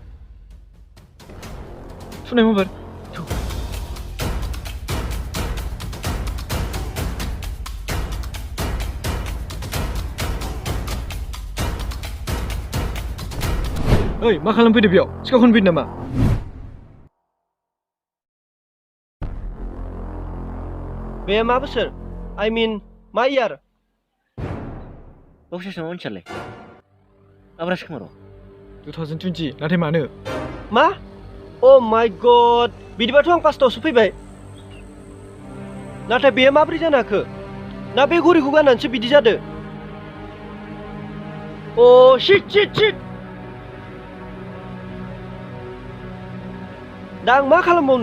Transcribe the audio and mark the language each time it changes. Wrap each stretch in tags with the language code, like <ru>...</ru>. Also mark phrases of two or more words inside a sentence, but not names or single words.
<brx>सुनाय माबार ओइ मा खालामफैदो बेयाव सिखाव खनफैदो नामा बे मा बोसोर</brx> <en>I mean</en> <brx>मा इयार बावसो नामा मानसियालाय आब्रास खोमा र' 2020 नाथाय मानो मा</brx> <en>Oh my god</en> <brx>बिदिबाथ' आं फार्स्टआवसो फैबाय नाथाय बेयो माब्रै जानो हाखो ना बे घरिखौ गाननानैसो बिदि जादो शिट दा आं मा खालामबावनो</brx>